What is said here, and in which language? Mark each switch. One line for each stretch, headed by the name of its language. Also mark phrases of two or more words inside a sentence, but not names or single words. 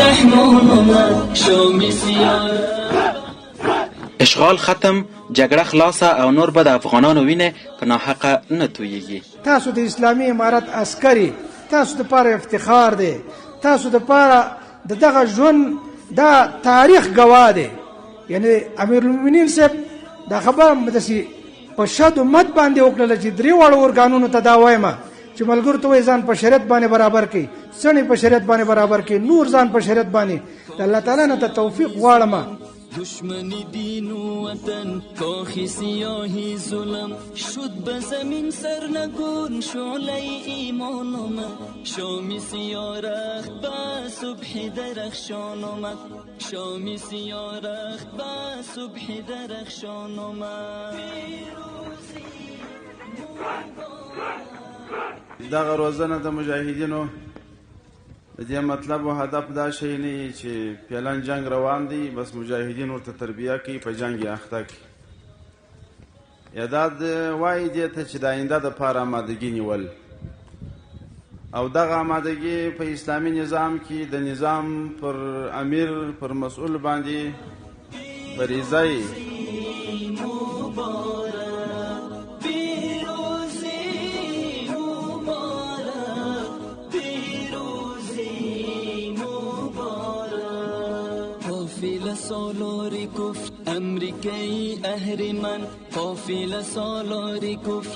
Persian: ایمان آمد شامی سیاه.
Pashto: اشغال ختم، جګړه خلاصه او نور به د افغانانو وینې په ناحقه نه تویېږي. تاسو د اسلامي امارت عسکري، تاسو دپاره افتخار دی، تاسو دپاره د دغه ژوند دا تاریخ ګواه دی. یعنی امیرالمؤمنین صاحب دا خبره داسې په شد و مد باندې وکړله چې درې واړو ارګانونو ته دا وایم چې ملګرو ته وایي ځان په شریعت باندې برابر کړي، سړی په شریعت باندې برابر کړي، نور ځان په شریعت باندې. د الله تعالی نه ته توفیق غواړم.
Persian: دشمنی دین و وطن کاخی سیاهی ظلم شد به زمین سرنگون شعله ایمان آمد شامی سیاه رخت به صبح درخشان آمد شامی سیاه رخت به صبح درخشان آمد.
Pashto: دغه روزنه د مجاهدینو د دې مطلب او هدف دا شی نه چې پیلان جنگ روان دی بس مجاهدین ورته تربیه کوي په جنگ اخته کوي یا دا وایي دې ته چې د آینده دپاره آمادګي نیول او دغه آمادګي په اسلامي نظام کې د نظام پر امیر پر مسؤل باندې فریضه یې
Persian: سالاری کفر امریکایی اهریمن قافله سالاری کفر